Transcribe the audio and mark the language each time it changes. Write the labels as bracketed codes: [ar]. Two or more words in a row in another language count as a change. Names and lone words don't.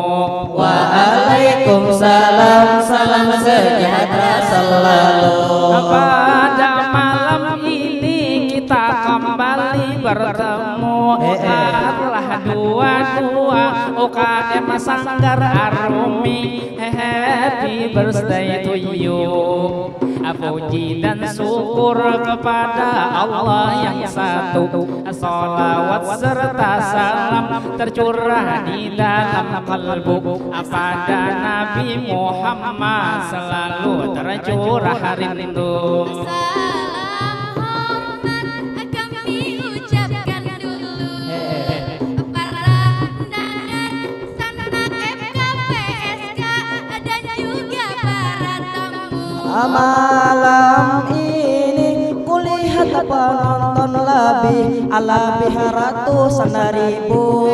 [id] Waalaikumsalam salam sejahtera selalu Pada malam ini kita kembali bertemu Adalah dua-dua UKM Sanggar Arumi [en] Happy birthday to you [id] Puji dan syukur kepada Allah yang satu Salawat serta salam tercurah di dalam kalbu Pada Nabi Muhammad selalu tercurah rindu Malam ini kulihat penonton lebih lebih ratusan ribu